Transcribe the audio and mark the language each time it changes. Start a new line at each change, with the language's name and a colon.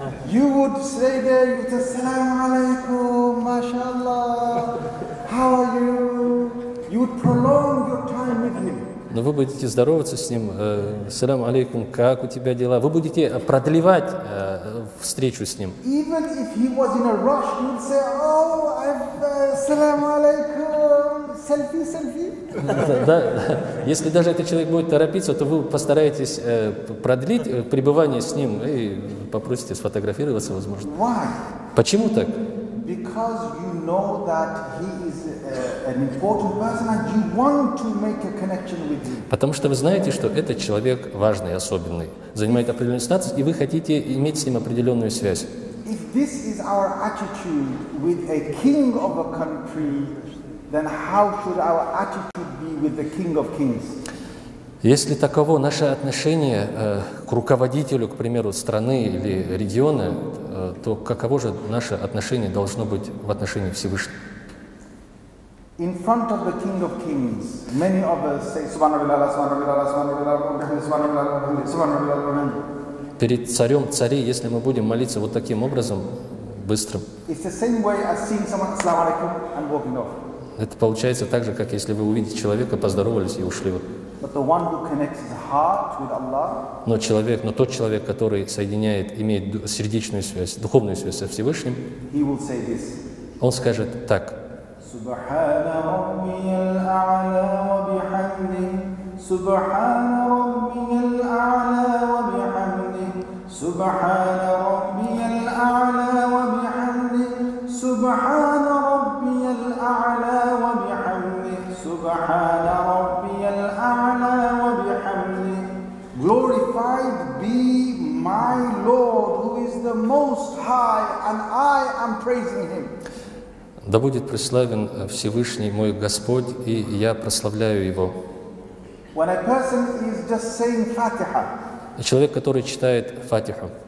English: You would say there, you would say, Assalamu alaikum, mashallah, how are you? You would prolong your time with him.
Russian: Но вы будете здороваться с ним, салям алейкум, как у тебя дела? Вы будете продлевать встречу с ним.
English: Even if he was in a rush, you would say, oh, Assalamu alaikum, selfie, selfie.
Russian: Да, если даже этот человек будет торопиться, то вы постараетесь продлить пребывание с ним и попросите сфотографироваться, возможно.
English: Why?
Russian: Почему так?
English: Because you know that he is an important person and you want to make a connection with him.
Russian: Потому что вы знаете, что этот человек важный, особенный, занимает определенный статус, и вы хотите иметь с ним определенную связь.
English: If this is our attitude with a king of a country, then how should our attitude be with the King of Kings?
Russian: Если таково наше отношение к руководителю, к примеру, страны или региона, то каково же наше отношение должно быть в отношении Всевышнего?
English: In front of the King of Kings, many of us say, Subhanallah, Subhanallah, Subhanallah, Subhanallah, Subhanallah.
Russian: Перед царем царей, если мы будем молиться вот таким образом, быстрым,
English: It's the same way as seeing someone, Assalamu alaikum, and walking off.
Russian: это получается так же, как если вы увидите человека, поздоровались и ушли.
English: But the one who connects his heart with Allah,
Russian: Но тот человек, который соединяет, имеет сердечную связь, духовную связь со Всевышним,
English: he will say this.
Russian: он скажет так.
Arabic: سبحان ربي الأعلى وبحمده سبحان ربي الأعلى وبحمده سبحان ربي الأعلى وبحمده سبحان ربي الأعلى وبحمده سبحان ربي الأعلى وبحمده.
English: Glorified be my Lord who is the most high and I am praising him.
Russian: Да будет прославлен Всевышний мой Господь, и я прославляю Его.
English: When a person is just saying Fatiha,
Russian: Человек, который читает Фатиху,